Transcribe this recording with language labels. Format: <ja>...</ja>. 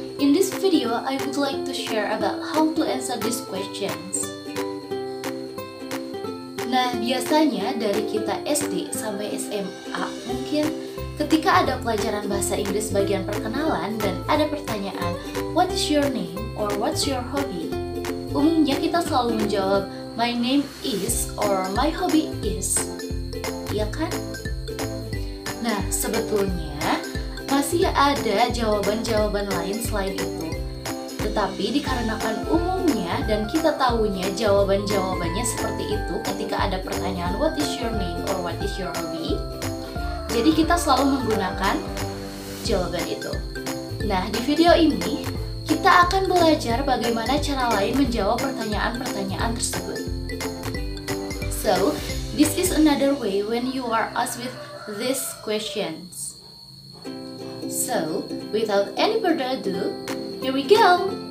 <en>In this video, I would like to share about how to answer these questions.</en> <id>Nah, biasanya dari kita SD sampai SMA, mungkin ketika ada pelajaran bahasa Inggris bagian perkenalan dan ada pertanyaan,</id> <en>what is your name or what's your hobby?</en> <id>Umumnya kita selalu menjawab,</id> <en>my name is or my hobby is.</en> <id>Iya kan? Nah, sebetulnya masih ada jawaban-jawaban lain selain itu. Tetapi dikarenakan umumnya dan kita tahunya jawaban-jawabannya seperti itu ketika ada pertanyaan</id> <en>what is your name or what is your hobby,</en> <id>jadi kita selalu menggunakan jawaban itu. Nah, di video ini kita akan belajar bagaimana cara lain menjawab pertanyaan-pertanyaan tersebut.</id> <en>So, this is another way when you are asked with these questions. So, without any further ado, here we go!</en>